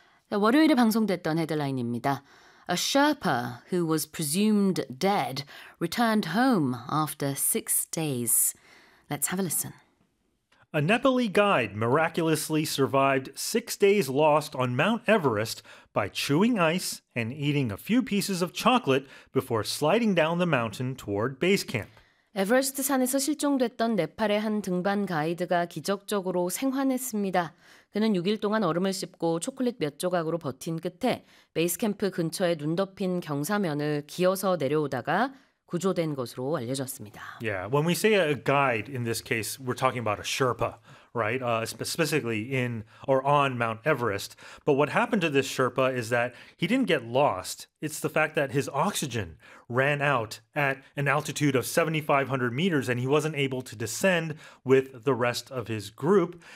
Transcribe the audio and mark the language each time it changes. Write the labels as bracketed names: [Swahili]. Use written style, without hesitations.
[Korean] 자, 월요일에 방송됐던 헤드라인입니다. [English] A Sherpa who was presumed dead returned home after 6 days. Let's have a listen. A Nepali guide miraculously survived 6 days lost on Mount Everest by chewing ice and eating a few pieces of chocolate before sliding down the mountain toward base camp. [Korean] 에버레스트 산에서 실종됐던 네팔의 한 등반 가이드가 기적적으로 생환했습니다. 그는 6일 동안 얼음을 씹고 초콜릿 몇 조각으로 버틴 끝에 베이스 캠프 근처에 눈 덮인 경사면을 기어서 내려오다가 구조된 것으로 알려졌습니다. [English] Yeah, when we say a guide in this case, we're talking about a Sherpa. Right, specifically in or on Mount Everest. But what happened to this Sherpa is that he didn't get lost. It's the fact that his oxygen ran out at an altitude of 7,500 meters and he wasn't able to descend with the rest of his group.